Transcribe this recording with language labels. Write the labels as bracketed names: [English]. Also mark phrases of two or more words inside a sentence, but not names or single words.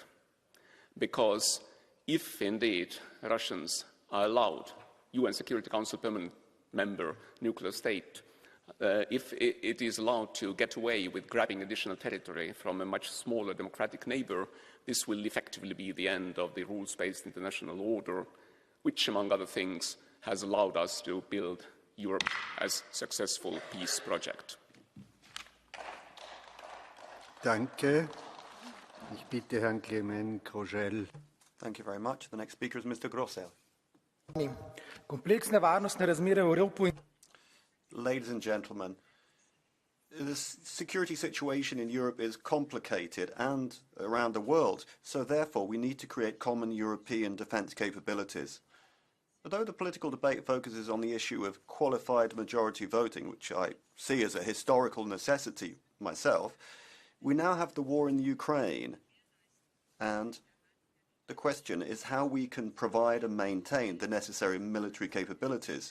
[English] Because if indeed Russians are allowed, UN Security Council permanent member, nuclear state, if it is allowed to get away with grabbing additional territory from a much smaller democratic neighbor, this will effectively be the end of the rules-based international order, which, among other things, has allowed us to build Europe as a successful peace project. [German] Danke. Ich bitte Herrn Clement Grosjean. [English] Thank you very much. The next speaker is Mr. Grossel. [Slovenian] Kompleksne varnostne razmere v Evropi. [English] Ladies and gentlemen, the security situation in Europe is complicated and around the world, so therefore we need to create common European defence capabilities. Although the political debate focuses on the issue of qualified majority voting, which I see as a historical necessity myself, we now have the war in the Ukraine, and the question is how we can provide and maintain the necessary military capabilities.